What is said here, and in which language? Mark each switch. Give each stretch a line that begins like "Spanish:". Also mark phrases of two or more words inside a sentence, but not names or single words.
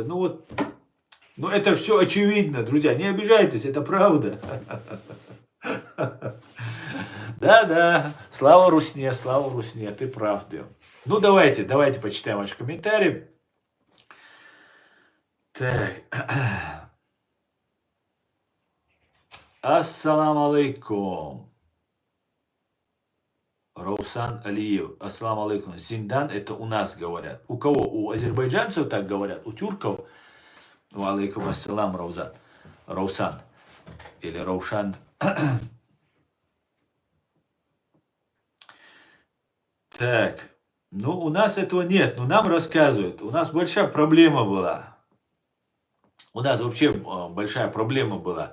Russian: Ну вот, ну это все очевидно, друзья, не обижайтесь, это правда. Да-да, слава Русне, ты прав, да. Ну давайте почитаем ваши комментарии. Так.
Arabic: السلام عليكم. Раусан Алиев. السلام عليكم.
Russian: Зиндан это у нас говорят. У кого? У азербайджанцев так говорят? У тюрков?
Arabic: عليكم السلام, Раузан.
Russian: Раусан. Или Раушан. Так. Ну, у нас этого нет. Но нам рассказывают. У нас большая проблема была. У нас вообще большая проблема была.